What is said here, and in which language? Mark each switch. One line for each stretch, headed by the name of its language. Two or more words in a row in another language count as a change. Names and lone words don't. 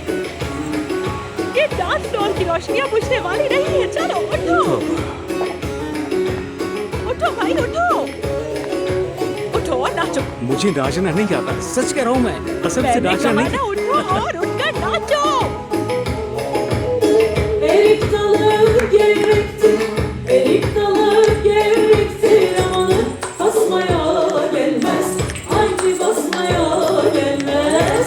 Hindi: ये डांस फ्लोर की रोशनियां बुझने वाली नहीं है। चलो उठो, उठो भाई उठो, उठो और नाचो। मुझे नाचना नहीं आता, सच कह रहा हूँ मैं, कसम से नाचना नहीं। ना उठो और उठकर नाचो।
Turkish: Erik dalı gevrektir, erik dalı gevrektir. Amanın basmaya gelmez, hangi basmaya gelmez.